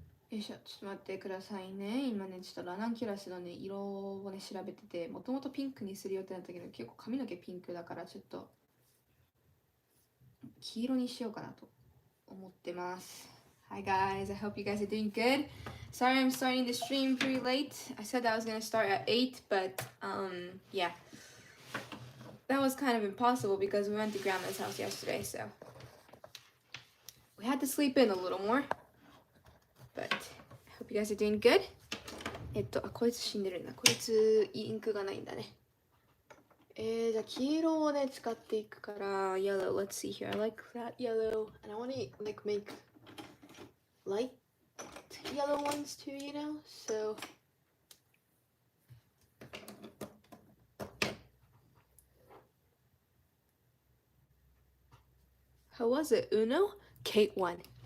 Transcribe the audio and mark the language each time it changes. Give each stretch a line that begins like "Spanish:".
Japanese: よいしょ、ちょっと待ってくださいね。今ね、ちょっとラナンキュラスのね、色をね、調べてて、もともとピンクにする予定だったけど、結構髪の毛ピンクだから、ちょっと黄色にしようかなと思ってます。
English: Hi guys, I hope you guys are doing good. Sorry I'm starting the stream pretty late. I said I was gonna start at 8, but yeah. That was kind of impossible because we went to grandma's house yesterday, so we had to sleep in a little more. But I hope you guys are doing good.
Japanese: こいつ死んでるんだ。こいつインクがないんだね。じゃあ黄色をね使っていくから yellow.
English: Let's see here. I like that yellow, and I want to like make light yellow ones too, you know. So how was it? Uno? Kate won.